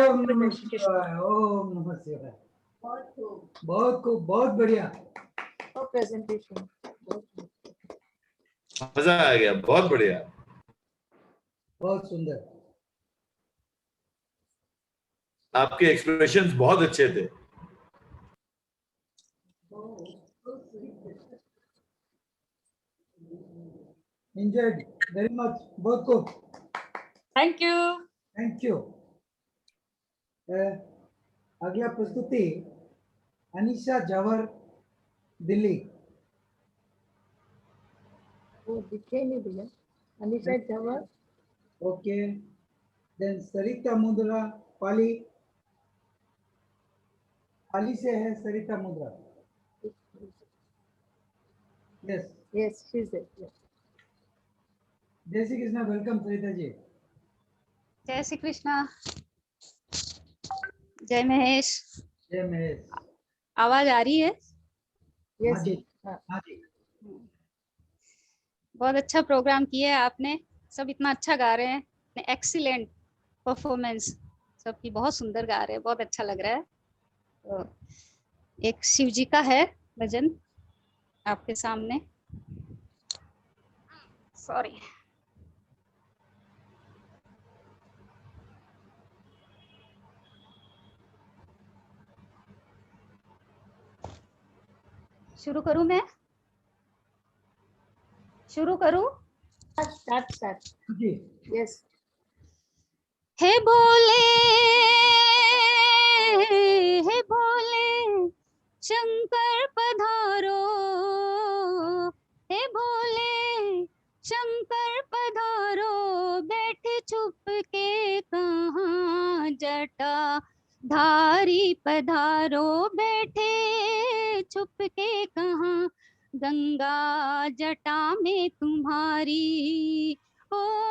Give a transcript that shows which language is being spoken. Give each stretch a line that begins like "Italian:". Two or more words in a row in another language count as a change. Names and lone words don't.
Hindi: नमः शिवाय, ओम नमः शिवाय। बहुत खूब, बहुत बढ़िया। प्रेजेंटेशन मजा आ गया, बहुत बढ़िया। बहुत सुंदर। आपके एक्सप्रेशंस बहुत अच्छे थे।
English: Enjoyed very much.
Hindi: बहुत खूब।
English: thank you. thank you.
Hindi: अगला प्रस्तुति अनीशा जवर, दिल्ली। वो दिखे नहीं भैया। अनिशा जवर।
English: okay, then सरिता मुद्रा, पाली।
Hindi: पाली से है सरिता मुद्रा।
English: yes, yes she is it.
Hindi: जय श्री कृष्णा। वेलकम सरिता जी। जय श्री कृष्णा। जय महेश। जय महेश। आवाज आ रही है? हाँ यस जी, हाँ जी। बहुत अच्छा प्रोग्राम किया है आपने। सब इतना अच्छा गा रहे हैं।
English: excellent performance,
Hindi: सबकी बहुत सुंदर गा रहे हैं, बहुत अच्छा लग रहा है। तो एक शिव जी का है भजन आपके सामने। सॉरी। शुरू करूं मैं? शुरू करूं? स्टार्ट। जी। यस। हे भोले, हे भोले शंकर पधारो, हे भोले शंकर पधारो, बैठे छुप के कहाँ जटा धारी पधारो, बैठे छुप के कहाँ गंगा जटा में तुम्हारी, ओ